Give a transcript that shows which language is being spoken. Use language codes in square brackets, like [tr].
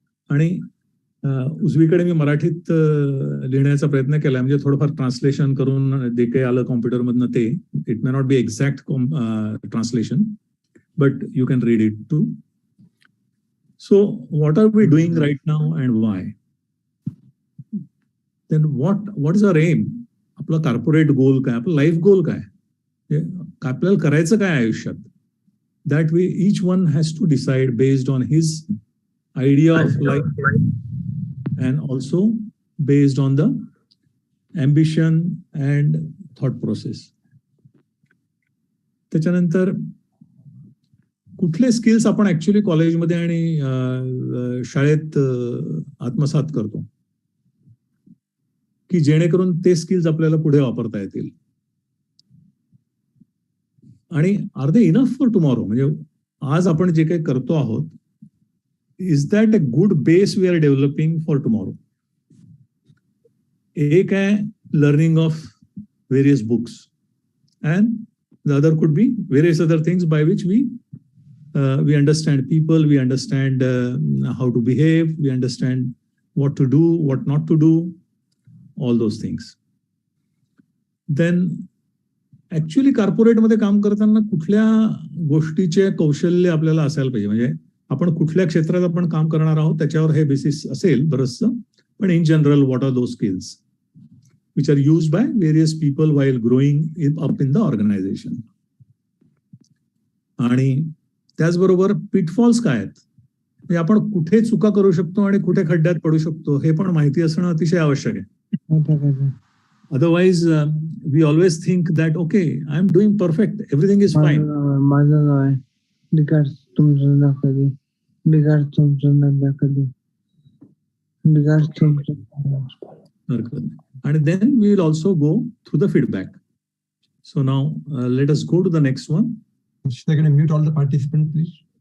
[mr] आणि उजवीकडे मी मराठीत लिहिण्याचा प्रयत्न केला, म्हणजे थोडंफार ट्रान्सलेशन करून जे काही आलं कॉम्प्युटरमधनं ते, [en] It may not be exact translation, but you can read it too. So what are we doing right now and why? Then what is our aim, [mr] आपलं कॉर्पोरेट गोल काय, आपलं लाईफ गोल काय, आपल्याला करायचं काय आयुष्यात. [en] That way each one has to decide based on his idea of life and also based on the ambition and thought process. [mr] त्याच्यानंतर कुठले स्किल्स आपण ऍक्च्युली कॉलेजमध्ये आणि शाळेत आत्मसात करतो की जेणेकरून ते स्किल्स आपल्याला पुढे वापरता येतील. [en] आणि are they enough for tomorrow, [mr] म्हणजे आज आपण जे काही करतो आहोत, [en] Is that a good base we are developing for tomorrow. [mr] एक आहे [en] Learning of various books and the other could be various other things by which we understand people, we understand how to behave, we understand what to do, what not to do, all those things. [mr] Then actually कॉर्पोरेटमध्ये काम करताना कुठल्या गोष्टीचे कौशल्य आपल्याला असायला पाहिजे, म्हणजे आपण कुठल्या क्षेत्रात आपण काम करणार आहोत त्याच्यावर हे बेसिस असेल बरंचसं, पण [en] In general what are those skills which are used by various people while growing up in the organisation. [mr] आणि त्याचबरोबर पिटफॉल्स काय आहेत, म्हणजे आपण कुठे चुका करू शकतो आणि कुठे खड्ड्यात पडू शकतो हे पण माहिती असणं अतिशय आवश्यक आहे. [en] Otherwise, we always think that, okay, I'm doing perfect, everything is fine. [mr] माझं नाव आहे विकास, तुमचं नाव कधी विकास, तुमचं नाव कधी विकास, तुमचं. [en] And then we will also go through the feedback. So now let us go to the next one. Should I going to mute all the participants, please?